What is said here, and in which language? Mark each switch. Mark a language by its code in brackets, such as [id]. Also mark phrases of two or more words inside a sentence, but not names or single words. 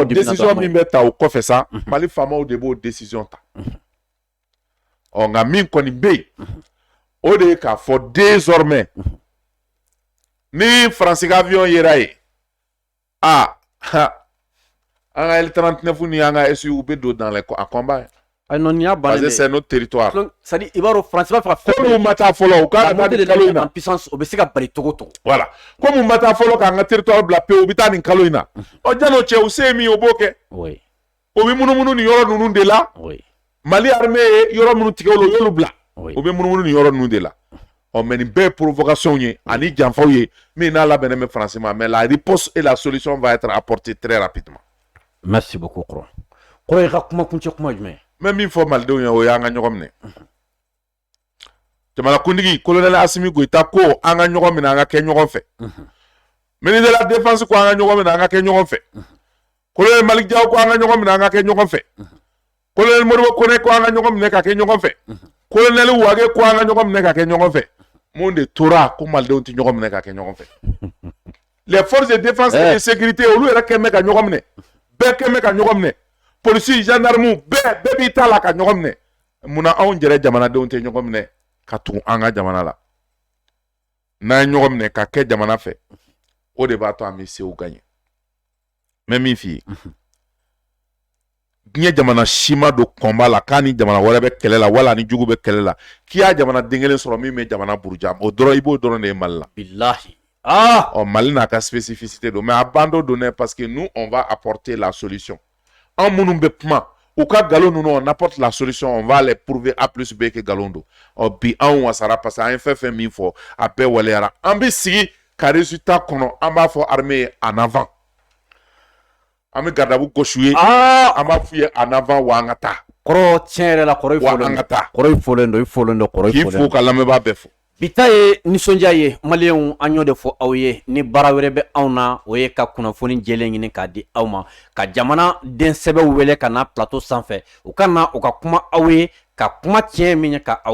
[bm] décision min bɛ ta o kɔfɛ sa Mali faamaw de b'o décision ta nka min kɔni bɛ yen o de ye k'a fɔ désormais ni Faransi ka avion yera ye an ka L39 ni an ka SU bɛ don [fr] dans les combats [bm] non y'a [fr] parce que c'est notre territoire c'est-à-dire [bm] i b'a dɔn Faransi b'a fɛ ka fɛn ma taa fɔlɔ u ka taa nin kalo in na puissance o bɛ se ka bali togo togo voilà comme ma taa fɔlɔ k'an ka territoire bila pewu u bɛ taa nin kalo in na jan'o cɛ u se ye min o b'o kɛ o bɛ munumunu nin yɔrɔ ninnu de la Mali armée ye yɔrɔ minnu tigɛ o y'olu bila o bɛ munumunu nin yɔrɔ ninnu de la mais nin bɛɛ ye provocation ye ani janfaw ye min n'a labɛnnen bɛ Faransi ma [fr] mais la riposte et la solution va être apportée très rapidement. Merci beaucoup [bm] kɔrɔ i ka kuma kuncɛ kuma jumɛn mɛ min fɔ malidenw ye o y'an ka ɲɔgɔn minɛ jamanakuntigi colonel Asimi Goïta ko an ka ɲɔgɔn minɛ an ka kɛ ɲɔgɔn fɛ [fr] ministre de la défense [bm] ko an ka ɲɔgɔn minɛ an ka kɛ ɲɔgɔn fɛ colonel Malik Diaw ko an ka ɲɔgɔn minɛ an ka kɛ ɲɔgɔn fɛ colonel Modibo Kone ko an ka ɲɔgɔn minɛ ka kɛ ɲɔgɔn fɛ colonel Wage ko an ka ɲɔgɔn minɛ ka kɛ ɲɔgɔn fɛ mun de tora ko malidenw tɛ ɲɔgɔn minɛ ka kɛ ɲɔgɔn fɛ [fr] les forces de défense et de sécurité [bm] olu yɛrɛ kɛ mɛ ka ɲɔgɔn minɛ bɛɛ kɛ mɛ ka ɲɔgɔn minɛ polisi gendarme bɛɛ b'i ta la ka ɲɔgɔn minɛ munna anw yɛrɛ jamanadenw tɛ ɲɔgɔn minɛ ka tugu an ka jamana la n'an ye ɲɔgɔn minɛ ka kɛ jamana fɛ o de b'a to an bɛ sew gagner mɛ min f'i ye diɲɛ jamana si ma don kɔnba la k'a ni jamana wɛrɛ bɛ kɛlɛ la wala ni jugu bɛ kɛlɛ la k'i y'a jamana den kelen sɔrɔ min bɛ jamana buruja o dɔrɔn i b'o dɔrɔn de ye Mali la. Bilahi. Mali n'a ka spécificité don mais a ban dɔ don dɛ [fr] parce que nous on va apporter la solution. [bm] An minnu bɛ kuma u ka galon ninnu [fr] on apporte la solution on va les prouver A plus B que [bm] galon don bi anw wasara [fr] parce que [bm] an ye fɛn fɛn min fɔ a bɛɛ waleyara an bɛ sigi ka résultat kɔnɔ an b'a fɔ armée ye [fr] en avant [bm] an bɛ gardabu gosi ye an b'a f'i ye [fr] en avant [bm] wa an ka taa kɔrɔ tiɲɛ yɛrɛ la kɔrɔ i fɔlen wa an ka taa kɔrɔ i fɔlen don kɔrɔ i k'i fo ka lamɛnbaa bɛɛ fo. Bi ta ye nisɔndiya ye maliyɛnw an y'o de fɔ aw ye ni baara wɛrɛ bɛ anw na o ye ka kunnafoni jɛlen ɲini k'a di aw ma ka jamana den sɛbɛw wele ka na plateau sanfɛ u ka na u ka kuma aw ye ka kuma tiɲɛ min ye ka